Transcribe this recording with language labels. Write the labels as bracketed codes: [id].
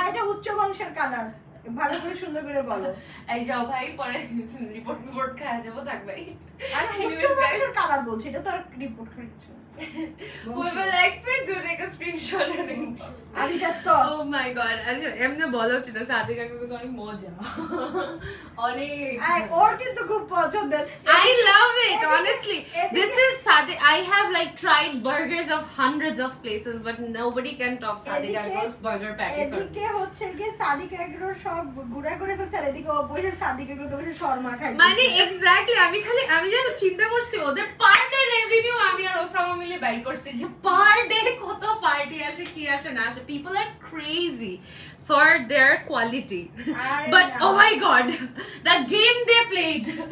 [bn] এটা উচ্চ বংশের কালার, ভালো করে সুন্দর করে বলো। এই যাও ভাই, পরে রিপোর্ট খাওয়া যাবো, থাক ভাই। আরে উচ্চ বংশের কালার বলছি, এটা তো আর রিপোর্ট করছো। [en] whoever likes it do take a screenshot and inbox. [bn] আমি জানতো। [en] Oh my god, [bn] আচ্ছা এমনি বলা উচিত না, সাদে কাকুর তো অনেক মজা, অনেক ওর কিন্তু খুব পছন্দের। [en] I love it honestly. This is Sade. I have like tried burgers of hundreds of places, but nobody can top Sade Kagro's burger patty. [bn] এদিকে হচ্ছে কি সাদিক এগ্রোর সব গুড়া করে ফেলছে, আর এদিকে অপোজিট সাদিক এগ্রো তো শর্মা খায়। মানে এক্স্যাক্টলি আমি যেন চিন্তা করছি ওদের পার ডে রেভিনিউ আমি আর ওসামা মিলে বাইর করছি যে পার ডে কত পার্টি আসে কি আসে না আসে। [en] people are crazy for their quality, but oh my god, the game they played,